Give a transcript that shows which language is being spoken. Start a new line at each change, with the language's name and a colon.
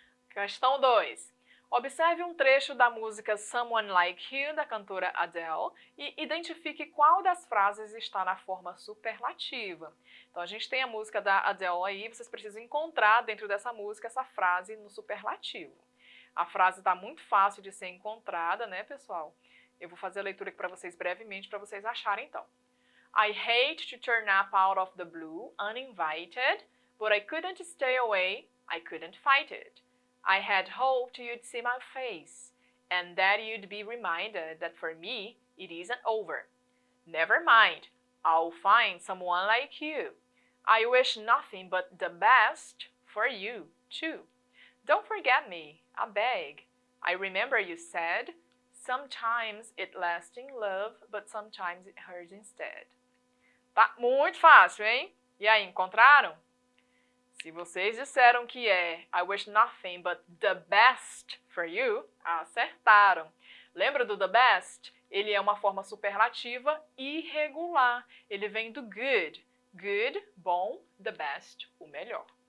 Portuguese: Questão 2. Observe um trecho da música Someone Like You, da cantora Adele, e identifique qual das frases está na forma superlativa. Então, a gente tem a música da Adele aí, vocês precisam encontrar dentro dessa música essa frase no superlativo. A frase está muito fácil de ser encontrada, né, pessoal? Eu vou fazer a leitura aqui para vocês brevemente, para vocês acharem, então.
English: I hate to turn up out of the blue, uninvited, but I couldn't stay away, I couldn't fight it. I had hoped you'd see my face, and that you'd be reminded that for me, it isn't over. Never mind, I'll find someone like you. I wish nothing but the best for you, too. Don't forget me, I beg. I remember you said, sometimes it lasts in love, but sometimes it hurts instead.
Portuguese: Tá muito fácil, hein? E aí, encontraram? Se vocês disseram que é
English: I wish nothing but the best for you,
Portuguese: acertaram. Lembra do the best? Ele é uma forma superlativa irregular. Ele vem do good. Good, bom, the best, o melhor.